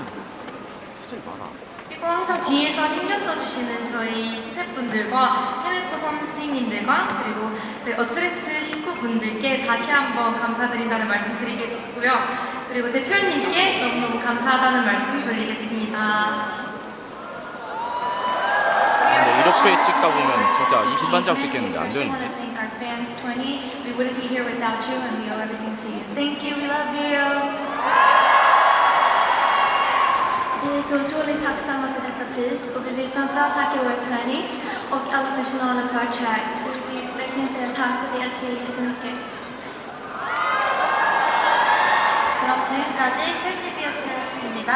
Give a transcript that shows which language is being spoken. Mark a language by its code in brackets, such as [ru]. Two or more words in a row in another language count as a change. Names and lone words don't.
[ko] 그리고 항상 뒤에서 신경 써주시는 저희 스태프분들과 해외코 선생님들과 그리고 저희 어트랙트 식구분들께 다시 한번 감사드린다는 말씀 드리겠고요. 그리고 대표님께 너무너무 감사하다는 말씀 드리겠습니다. 이렇게 찍다 보면 진짜 20만장 찍겠는데 안 되는데. [en] Thank our fans 20. We wouldn't be here without you and we owe everything to you. Thank you, we love you. [sv] Vi är så otroligt tacksamma för detta pris och vi vill framförallt tacka våra trainees och alla personalen på Attract. Vi vill verkligen säga tack och vi älskar er jättemycket. [ko] 그럼 지금까지 팩트비어트였습니다.